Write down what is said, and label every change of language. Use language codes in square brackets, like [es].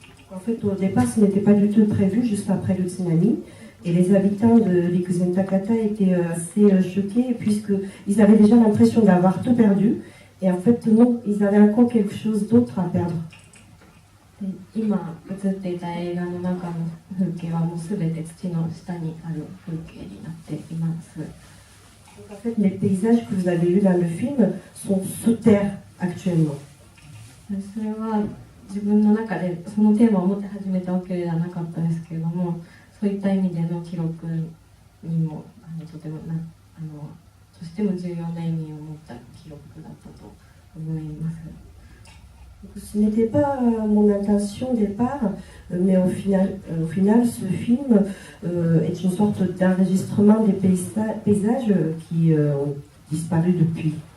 [fr] En fait, au départ, ce n'était pas du tout prévu juste après le tsunami. Et les habitants de Rikuzen Takata étaient assez choqués puisqu'ils avaient déjà l'impression d'avoir tout perdu. Et en fait, non, ils avaient encore quelque chose d'autre à perdre. [ja] 今映っていた映画の中の風景はもうすべて土の下にある風景になっています。 [fr] En fait, les paysages que vous avez vus dans le film sont sous terre actuellement. [ja] それは自分の中でそのテーマを持って始めたわけではなかったですけれども、そういった意味での記録にもとてもとしても重要な意味を持った記録だったと思います。 [fr] Ce n'était pas mon intention au départ, mais au final, ce film est une sorte d'enregistrement des paysages qui ont disparu depuis.